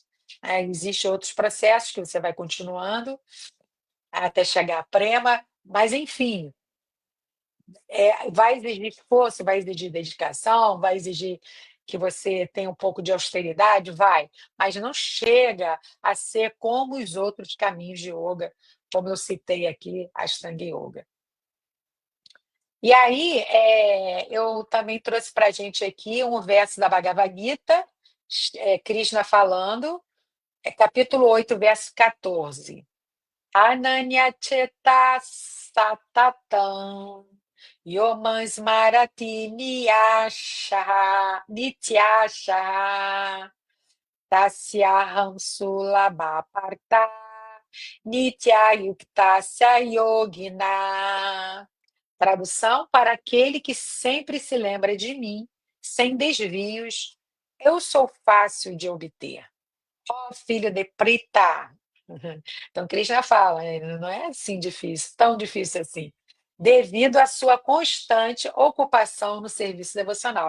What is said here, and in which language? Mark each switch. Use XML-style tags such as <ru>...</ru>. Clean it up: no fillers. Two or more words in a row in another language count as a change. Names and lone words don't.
<pt>Existem outros processos que você vai continuando até chegar à prema, mas enfim, vai exigir esforço, vai exigir dedicação, vai exigir que você tenha um pouco de austeridade, vai, mas não chega a ser como os outros caminhos de yoga, como eu citei aqui, a Ashtanga Yoga. E aí, eu também trouxe para a gente aqui um verso da Bhagavad Gita, Krishna falando, capítulo 8, verso 14.</pt> <sa>अनन्यचेता सततम् योमम् स्मरति नित्यश तस्याहम् सुलभपर्त नित्ययुक्तस्य योगिन.</sa> <pt>Tradução: para aquele que sempre se lembra de mim, sem desvios, eu sou fácil de obter. Ó filho de Prita. Então, Krishna fala, não é assim difícil, tão difícil assim. Devido à sua constante ocupação no serviço devocional.</pt>